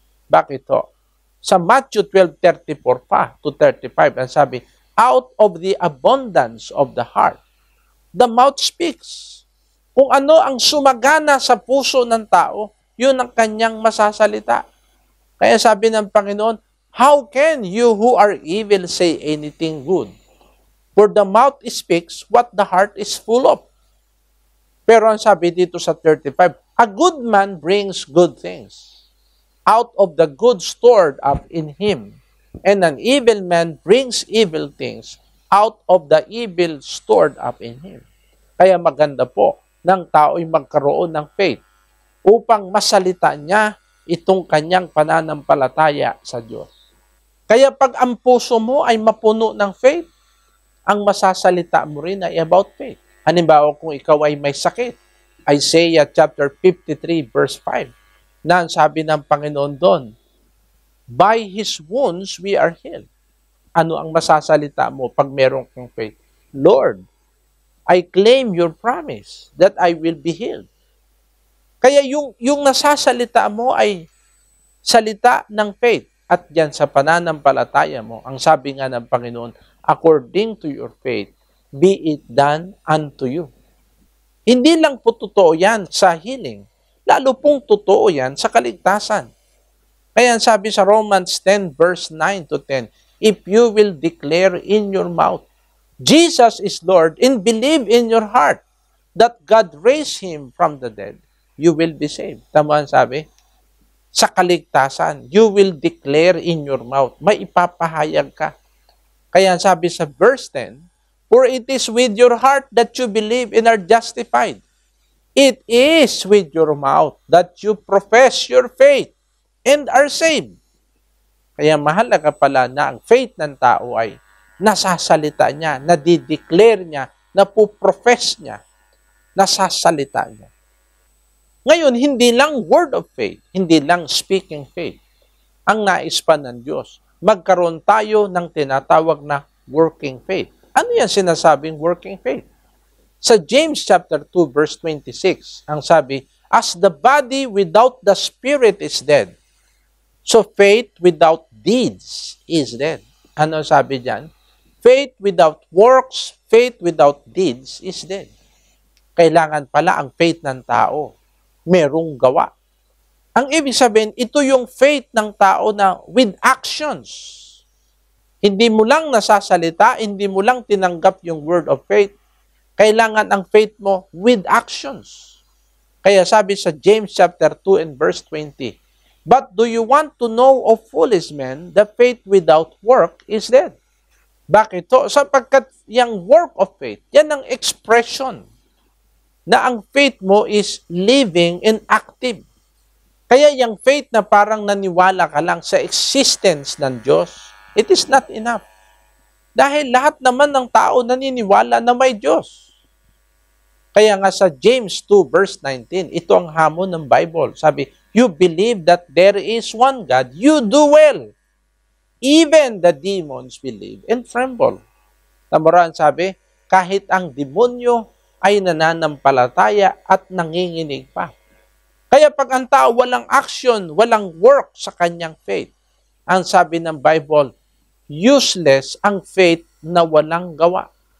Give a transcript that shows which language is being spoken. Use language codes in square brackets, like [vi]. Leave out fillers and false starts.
[tl] Bakit ito? Sa Matthew 12:34 pa to 35, ang sabi, [en] out of the abundance of the heart, the mouth speaks. [tl] Kung ano ang sumagana sa puso ng tao, yun ang kanyang masasalita. Kaya sabi ng Panginoon, [en] how can you who are evil say anything good? For the mouth speaks what the heart is full of. [tl] Pero ang sabi dito sa 35, [en] a good man brings good things out of the good stored up in him, and an evil man brings evil things out of the evil stored up in him. [tl] Kaya maganda po ng tao'y magkaroon ng faith upang masalita niya itong kanyang pananampalataya sa Diyos. Kaya pag ang puso mo ay mapuno ng faith, ang masasalita mo rin ay about faith. Halimbawa, kung ikaw ay may sakit, Isaiah chapter 53 verse 5, na ang sabi ng Panginoon doon, [en] by His wounds we are healed. [tl] Ano ang masasalita mo pag meron kang faith? [en] Lord, I claim your promise that I will be healed. [tl] Kaya yung nasasalita mo ay salita ng faith. At diyan sa pananampalataya mo, ang sabi nga ng Panginoon, [en] according to your faith, be it done unto you. [tl] Hindi lang po totoo yan sa healing, lalo pong totoo yan sa kaligtasan. Kaya sabi sa [en] Romans 10 verse 9 to 10, if you will declare in your mouth, Jesus is Lord, and believe in your heart that God raised Him from the dead, you will be saved. [tl] Tama ang sabi? Sa kaligtasan, [en] you will declare in your mouth. [tl] May ipapahayag ka. Kaya sabi sa verse 10, [en] for it is with your heart that you believe and are justified. It is with your mouth that you profess your faith and are saved. [tl] Kaya mahalaga pala na ang faith ng tao ay nasasalita niya, nadideclare niya, napuprofess niya, nasasalita niya. Ngayon, hindi lang word of faith, hindi lang speaking faith, ang nais pa ng Diyos. Magkaroon tayo ng tinatawag na working faith. Ano yan sinasabing working faith? Sa James chapter 2 verse 26, ang sabi, [en] as the body without the spirit is dead, so faith without deeds is dead. [tl] Ano sabi diyan? [en] Faith without works, faith without deeds is dead. [tl] Kailangan pala ang faith ng tao merong gawa. Ang ibig sabihin, ito yung faith ng tao na with actions. Hindi mo lang nasasalita, hindi mo lang tinanggap yung word of faith. Kailangan ang faith mo with actions. Kaya sabi sa [en] James chapter 2 and verse 20, but do you want to know of foolish men, the faith without work is dead. [tl] Bakit to? Sapagkat yung work of faith, yan ang expression na ang faith mo [en] is living and active. [tl] Kaya yung faith na parang naniwala ka lang sa existence ng Diyos, [en] it is not enough. [tl] Dahil lahat naman ng tao naniniwala na may Diyos. Kaya nga sa James 2 verse 19, ito ang hamon ng Bible. Sabi, [en] you believe that there is one God, you do well. even the demons believe and tremble. [tl] Tamuraan sabi, kahit ang demonyo ay nananampalataya at nanginginig pa. Kaya pag ang tao walang action, walang work sa kanyang faith, ang sabi ng Bible, useless ang faith na walang gawa.